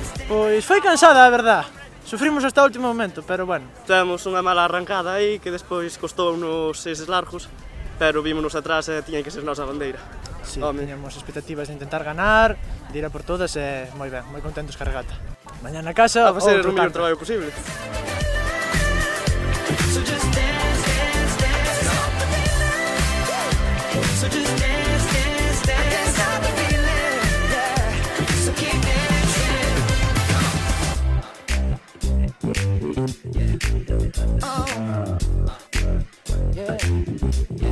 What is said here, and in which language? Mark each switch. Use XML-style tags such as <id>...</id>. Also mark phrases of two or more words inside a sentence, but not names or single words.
<gl>Pois foi cansada, a verdad. Sufrimos hasta o último momento, pero bueno. Temos unha mala arrancada aí que despois costou nos 6 largos, pero vímonos atrás e tiña que ser nosa bandeira. Sí, tiñamos expectativas de intentar ganar, de ir a por todas e moi ben, moi contentos ca regata. Mañá na casa, A facer o outro mellor tanto. traballo posible.</gl> <en>So just dance, dance, dance. So just dance, dance, dance. I can't stop the feeling, yeah. So keep dancing. Oh, yeah, yeah.</en>